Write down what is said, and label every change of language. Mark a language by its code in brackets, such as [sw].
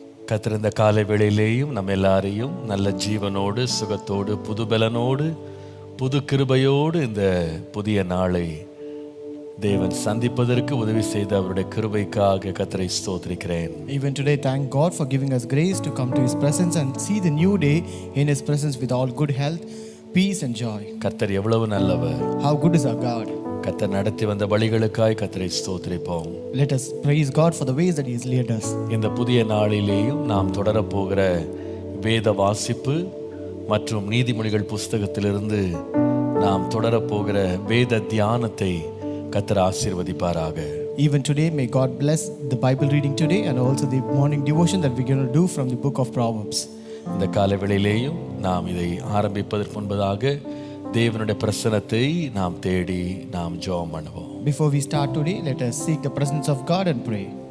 [ta] கர்த்தர் இந்த காலை வேளையிலேயும் நம்ம எல்லாரையும் நல்ல ஜீவனோடு, சுகத்தோடு, புதுபலனோடு, புது கிருபையோடு இந்த புதிய நாளை தேவன் சந்திப்பதற்கு உதவி செய்த அவருடைய கிருபைக்காக கர்த்தரை ஸ்தோத்திரிக்கிறேன். [en] Even today, thank God for giving us grace to come to His presence and see the new day in His presence with all good health, peace and joy. [ta] கர்த்தர் எவ்வளவு நல்லவர். [en] How good is our God. [ta] கர்த்தர் நடத்தி வந்த வழிகளுக்காய் கர்த்தரை ஸ்தோத்திரிப்போம். [en] Let us praise God for the ways that He has led us. [ta] இந்த புதிய நாளிலேயும் நாம் தொடரப்போகிற வேத வாசிப்பு மற்றும் நீதிமொழிகள் புஸ்தகத்திலிருந்து நாம் தொடரப்போகிற வேத தியானத்தை கர்த்தர் ஆசீர்வதிப்பாராக. [en] Even today, may God bless the Bible reading today and also the morning devotion that we're going to do from the book of Proverbs. [ta] இந்த காலை வேளையிலேயும் நாம் இதை ஆரம்பிப்பதற்கு முன்பதாக தேவனுடைய பிரசன்னத்தை நாம் தேடி நாம் ஜெபம் பண்ணுவோம். [en] Before we start today, let us seek the presence of God and pray.